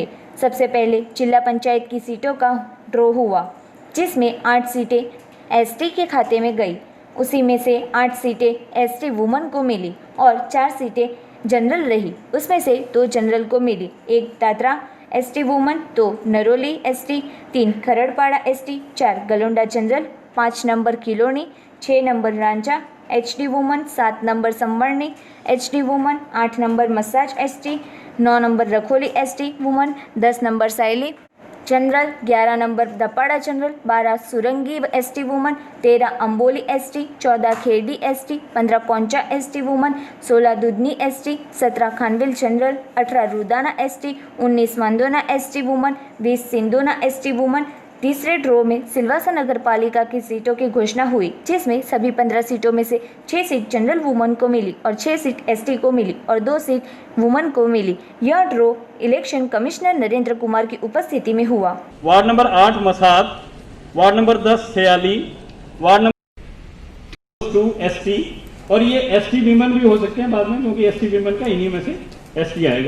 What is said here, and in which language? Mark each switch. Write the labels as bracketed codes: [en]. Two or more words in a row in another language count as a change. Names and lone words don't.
[hi] सबसे पहले जिला पंचायत की सीटों का ड्रॉ हुआ, जिसमें 8 सीटें ST के खाते में गई। उसी में से 8 सीटें [en] ST woman [hi] को मिली और 4 सीटें जनरल रही। उसमें से 2 जनरल को मिली, 1 दादरा [en] ST woman [hi] 2 नरोली एसटी, 3 खरड़पाड़ा एसटी, 4 गलोंडा जनरल, 5 नंबर किलोनी, 6 नंबर रांचा [en] HD woman, [hi] 7 नंबर संबरनी [en] HD woman, [hi] 8 नंबर मसाज एसटी, 9 नंबर रखोली [en] ST woman, [hi] 10 नंबर साइली जनरल, 11 नंबर दपाड़ा जनरल, 12 सुरंगी [en] ST woman, [hi] 13 अम्बोली एसटी, 14 खेड़ी एसटी, 15 पौंचा [en] ST woman, [hi] 16 दुधनी एसटी, 17 खानविल जनरल, 18 रुदाना एसटी, 19 मंदोना [en] ST woman, [hi] 20 सिंधोना [en] ST woman. [hi] तीसरे ड्रॉ में सिलवासा नगर पालिका की सीटों की घोषणा हुई, जिसमें सभी 15 सीटों में से 6 सीट [en] general woman [hi] को मिली और 6 सीट एसटी को मिली और 2 सीट वुमन को मिली। यह ड्रॉ [en] election commissioner [hi] नरेंद्र कुमार की उपस्थिति में हुआ। [en] ward number [hi] 8 मसाद, [en] ward number [hi] 10 सयाली, [en] ward number [hi] 2 एसटी, और ये [en] ST women [hi] भी हो सकते हैं बाद में, क्योंकि [en] ST women [hi] का इन्हीं में से एसटी आएगा।